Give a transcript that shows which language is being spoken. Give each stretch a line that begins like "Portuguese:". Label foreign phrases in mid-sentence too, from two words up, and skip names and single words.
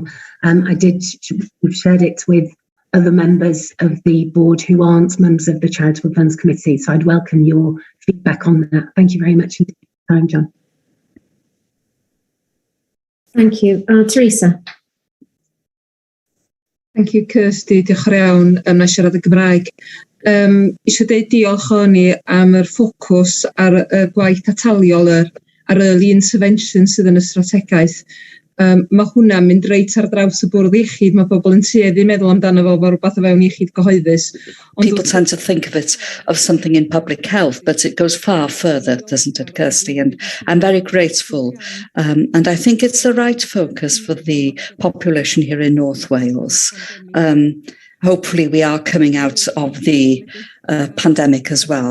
English: We've shared it with other members of the board who aren't members of the Charitable Funds Committee, so I'd welcome your feedback on that. Thank you very much indeed for your time, John. Thank you. Teresa. Thank you,
Welsh: Kirsty. Diolch yn iawn. Na siarad y Gymraeg. Eisiau deud diolch o'n i am yr ffocws ar y gwaith ataliol ar
English: early intervention
Welsh: sydd yn y strategaeth. Mae hwnna'n mynd reit ar draws y bwrdd iechyd. Mae pobl yn tueddu meddwl amdano fo rhywbeth o fewn iechyd gyhoeddus.
English: People tend to think of it of something in public health, but it goes far further, doesn't it, Kirsty? And I'm very grateful. And I think it's the right focus for the population here in North Wales. hopefully we are coming out of the pandemic as well.